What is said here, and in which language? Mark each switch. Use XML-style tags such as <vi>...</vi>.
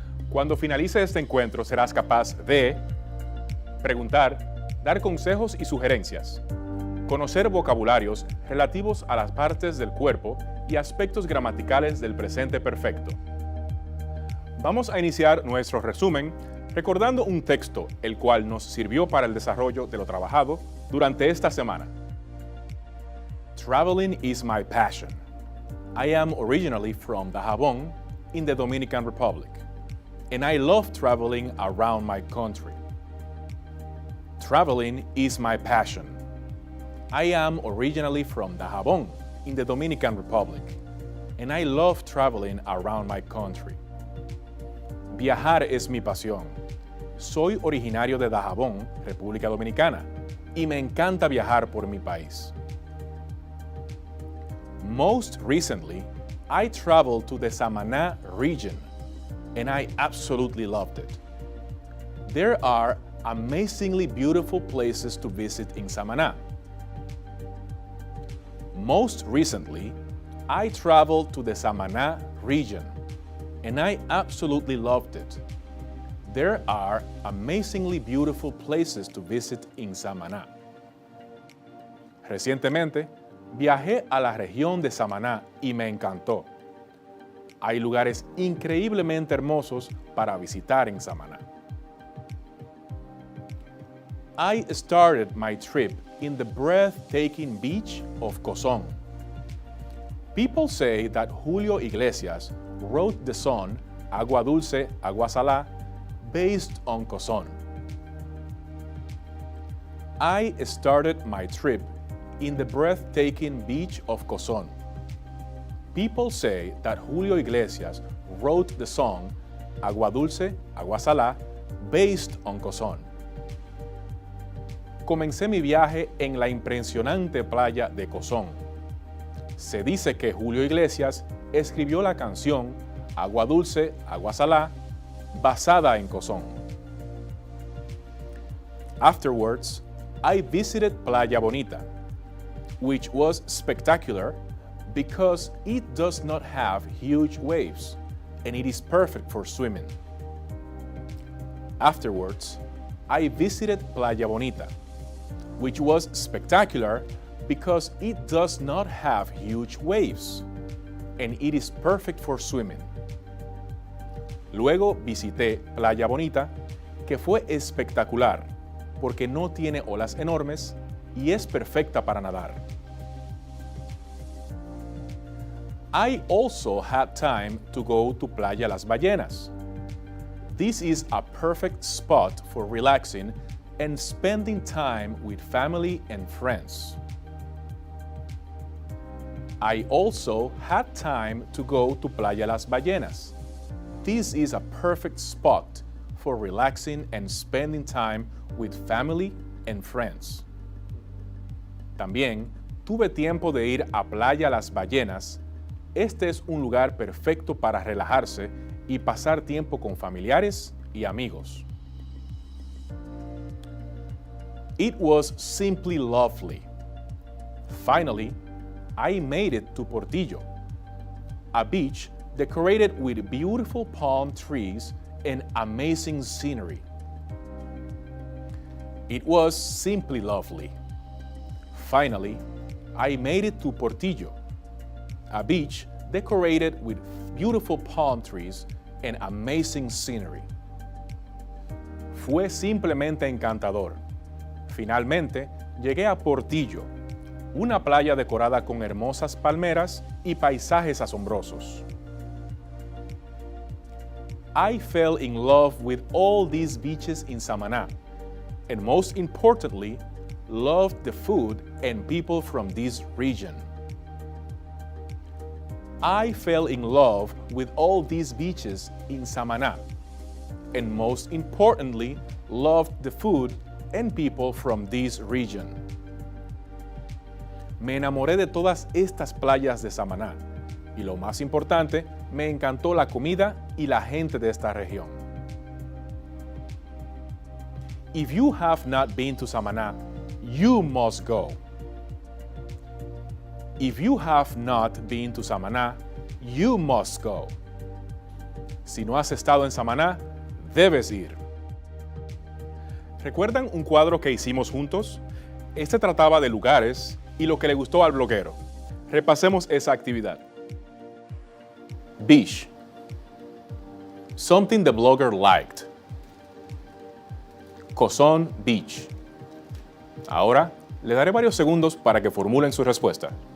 <es>Cuando finalice este encuentro serás capaz de preguntar, dar consejos y sugerencias, conocer vocabularios relativos a las partes del cuerpo y aspectos gramaticales del presente perfecto. Vamos a iniciar nuestro resumen recordando un texto el cual nos sirvió para el desarrollo de lo trabajado durante esta semana.</es> <en>Traveling is my passion. I am originally from Dajabón in the Dominican Republic, and I love traveling around my country. Traveling is my passion. I am originally from Dajabón in the Dominican Republic, and I love traveling around my country.</en> <es>Viajar es mi pasión. Soy originario de Dajabón, República Dominicana, y me encanta viajar por mi país.</es> <en>Most recently, I traveled to the Samaná region, and I absolutely loved it. There are amazingly beautiful places to visit in Samaná. Most recently, I traveled to the Samaná region, and I absolutely loved it. There are amazingly beautiful places to visit in Samaná.</en> <es>Recientemente, viajé a la región de Samaná y me encantó. Hay lugares increíblemente hermosos para visitar en Samaná.</es> <en>I started my trip in the breathtaking beach of Cozón. People say that Julio Iglesias wrote the song Agua Dulce, Agua Salá based on Cozón. I started my trip in the breathtaking beach of Cozón. People say that Julio Iglesias wrote the song Agua Dulce, Agua Salá based on Cozón.</en> <es>Comencé mi viaje en la impresionante playa de Cozón. Se dice que Julio Iglesias escribió la canción Agua Dulce, Agua Salá basada en Cozón.</es> <en>Afterwards, I visited Playa Bonita, which was spectacular because it does not have huge waves and it is perfect for swimming. Afterwards, I visited Playa Bonita, which was spectacular because it does not have huge waves and it is perfect for swimming.</en> <es>Luego visité Playa Bonita, que fue espectacular porque no tiene olas enormes y es perfecta para nadar.</es> <en>I also had time to go to Playa Las Ballenas. This is a perfect spot for relaxing and spending time with family and friends. I also had time to go to Playa Las Ballenas. This is a perfect spot for relaxing and spending time with family and friends.</en> <es>También tuve tiempo de ir a Playa Las Ballenas. Este es un lugar perfecto para relajarse y pasar tiempo con familiares y amigos.</es> <en>It was simply lovely. Finally, I made it to Portillo, a beach decorated with beautiful palm trees and amazing scenery. It was simply lovely. Finally, I made it to Portillo, a beach decorated with beautiful palm trees and amazing scenery.</en> <es>fue simplemente encantador. Finalmente, llegué a Portillo, una playa decorada con hermosas palmeras y paisajes asombrosos.</es> <en>I fell in love with all these beaches in Samaná, and most importantly, loved the food and people from this region. I fell in love with all these beaches in Samaná, and most importantly, loved the food and people from this region.</en> <es>Me enamoré de todas estas playas de Samaná, y lo más importante, me encantó la comida y la gente de esta región.</es> <en>If you have not been to Samaná, you must go. If you have not been to Samaná, you must go.</en> <es>Si no has estado en Samaná, debes ir. ¿Recuerdan un cuadro que hicimos juntos? Este trataba de lugares y lo que le gustó al bloguero. Repasemos esa actividad.</es> <en>Beach. Something the blogger liked. Cozón Beach.</en> <es>Ahora, le daré varios segundos para que formulen su respuesta.</es>